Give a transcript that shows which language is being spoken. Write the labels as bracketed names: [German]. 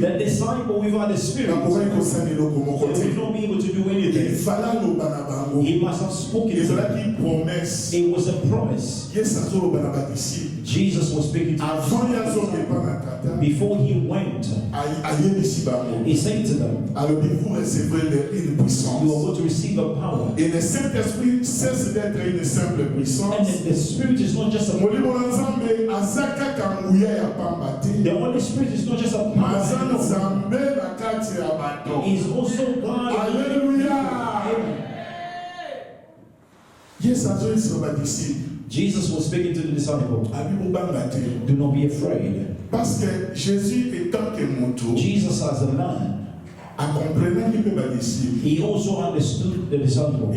[English] the disciple without the Spirit, they will not be able to do anything. He must have spoken. It was a promise. Jesus was speaking to them. Before he went, he said to them, you are going to receive a power. [French] Et le Saint-Esprit cesse d'être une simple puissance. [English] And the Spirit is not just a power. The Holy Spirit is not just a power. He is also God. Hallelujah. Jesus was speaking to the disciples. Do not be afraid. [French] Parce que Jésus étant que [English] Jesus as a man, he also understood the disciples.